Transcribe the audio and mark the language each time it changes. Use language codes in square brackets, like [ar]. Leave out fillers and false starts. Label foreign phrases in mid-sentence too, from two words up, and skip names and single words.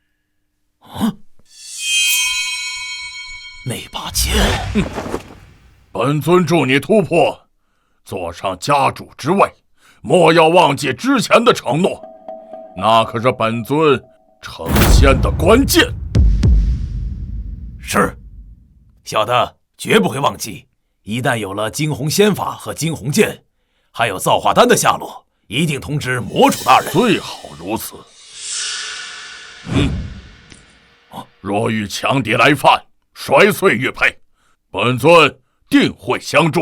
[zh] 那把劍，本尊祝你突破，坐上家主之位，莫要忘記之前的承諾，那可是本尊成仙的關鍵。是，小的絕不會忘記。一旦有了驚鴻仙法和驚鴻劍，還有造化丹的下落，一定通知魔主大人。最好如此。若遇強敵來犯，摔碎玉佩，本尊定會相助。